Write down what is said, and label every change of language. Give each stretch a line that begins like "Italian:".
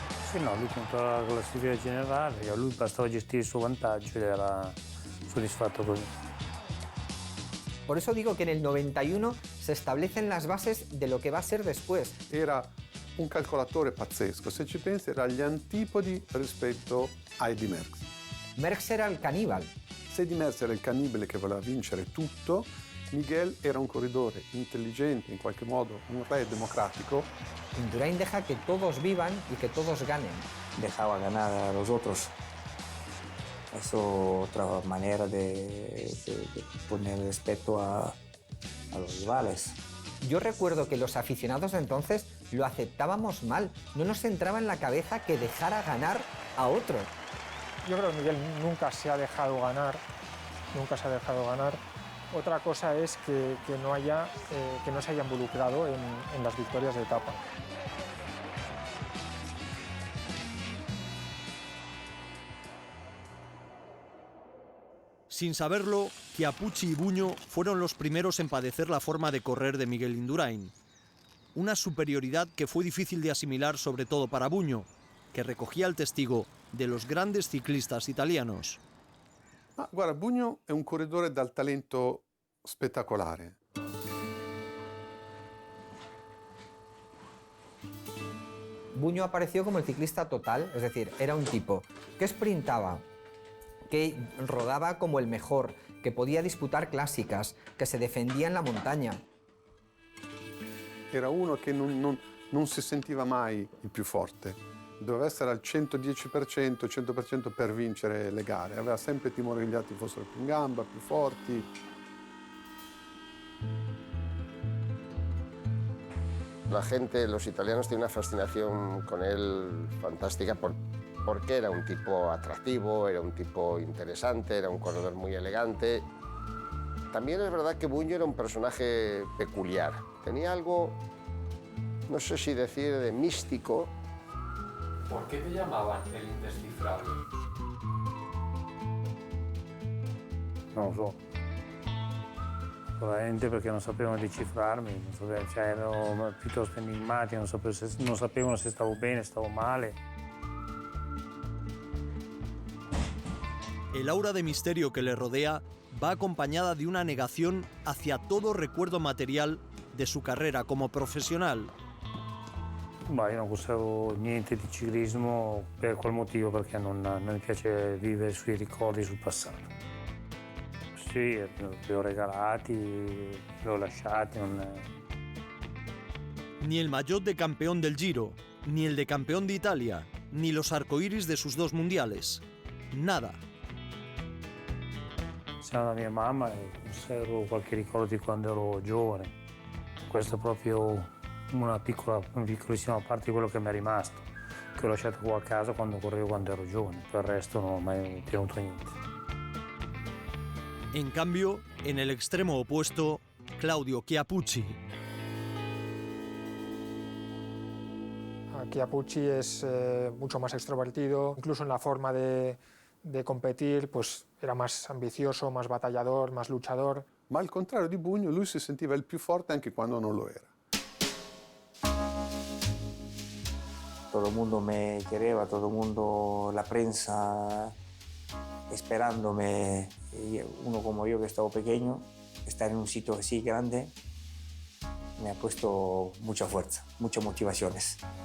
Italian: Sì, no, lui controlla la classifica generale, a lui bastava gestire il suo vantaggio ed era soddisfatto così.
Spanish: Por eso digo que en el 91 se establecen las bases de lo que va a ser después.
Italian: Era un calcolatore pazzesco, se ci pensi era agli antipodi rispetto a Eddy Merckx. Merckx era il caníbal. Se Eddy Merckx era il cannibale che voleva vincere tutto, Miguel era un corridore intelligente, in qualche modo un re democrático.
Spanish: Indurain deja que todos vivan y que todos ganen. Dejaba ganar a los otros. Eso otra manera de poner respeto a los rivales. Yo recuerdo que los aficionados de entonces lo aceptábamos mal. No nos entraba en la cabeza que dejara ganar a otro. Yo creo que Miguel nunca se ha dejado ganar, nunca se ha dejado ganar. Otra cosa es que no se haya involucrado en las victorias de etapa. Sin saberlo, Chiappucci y Bugno fueron los primeros en padecer la forma de correr de Miguel Indurain. Una superioridad que fue difícil de asimilar, sobre todo para Bugno, que recogía el testigo de los grandes ciclistas italianos.
Italian: Ma guarda, Bugno è un corridore dal talento spettacolare.
Spanish: Bugno apareció como el ciclista total, es decir, era un tipo que sprintaba, que rodaba como el mejor, que podía disputar clásicas, que se defendía en la montaña.
Italian: Era uno che non si sentiva mai il più forte. Doveva essere al 110%, 100% per vincere le gare. Aveva sempre timore che gli altri fossero più in gamba, più forti.
Spanish: La gente, los italianos, tienen una fascinación con él fantástica porque era un tipo atractivo, era un tipo interesante, era un corredor muy elegante. También es verdad que Bugno era un personaje peculiar. Tenía algo, no sé si decir, de místico. ¿Por qué te llamaban el indescifrable?
Italian: Non lo so. Probabilmente perché non sapevano decifrarmi, erano piuttosto enigmatici, non sapevano se stavo bene, stavo male.
Spanish: El aura de misterio que le rodea va acompañada de una negación hacia todo recuerdo material de su carrera como profesional.
Italian: Ma io non conservo niente di ciclismo per quel motivo, perché non mi piace vivere sui ricordi sul passato. Sì, li ho regalati, li ho lasciati.
Spanish: Ni el maillot de campeón del Giro, ni el de campeón de Italia, ni los arcoíris de sus 2 mundiales. Nada.
Italian: Sono la mia mamma e conservo qualche ricordo di quando ero giovane. Questo è proprio una piccolissima parte di quello che mi è rimasto, che ho lasciato qua a casa quando correvo quando ero giovane. Per il resto non ho mai tenuto niente.
Spanish: En cambio, en el extremo opuesto, Claudio Chiappucci. Chiappucci es mucho más extrovertido, incluso en la forma de competir, pues era más ambicioso, más batallador, más luchador.
Italian: Ma al contrario di Bugno, lui si sentiva il più forte anche quando non lo era.
Spanish: Todo el mundo me quería, todo el mundo, la prensa esperándome. Y uno como yo, que estaba pequeño, estar en un sitio así grande, me ha puesto mucha fuerza, muchas motivaciones.